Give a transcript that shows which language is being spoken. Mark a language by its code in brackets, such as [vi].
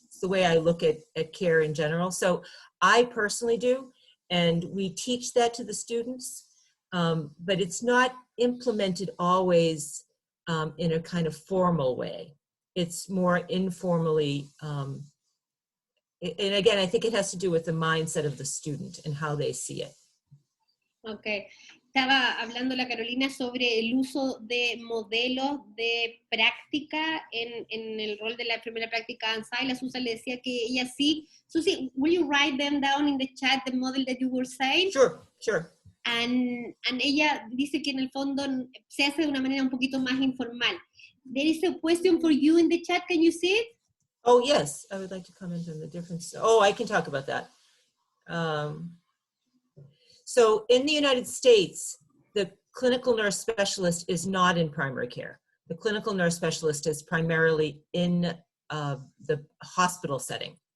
[en] It's the way I look at care in general. So I personally do, and we teach that to the students, but it's not implemented always in a kind of formal way. It's more informally, and again, I think it has to do with the mindset of the student and how they see it. Okay. [es] Estaba hablando la Carolina sobre el uso de modelos de práctica en el rol de la enfermera práctica ANSA, y la Susan le decía que ella sí. [en] Susie, will you write them down in the chat, the model that you were saying? Sure. [es] And ella dice que en el fondo se hace de una manera un poquito más informal. [en] There is a question for you in the chat, can you see it? Oh, yes, I would like to comment on the difference. Oh, I can talk about that. So in the United States, the clinical nurse specialist is not in primary care. The clinical nurse specialist is primarily in the hospital setting.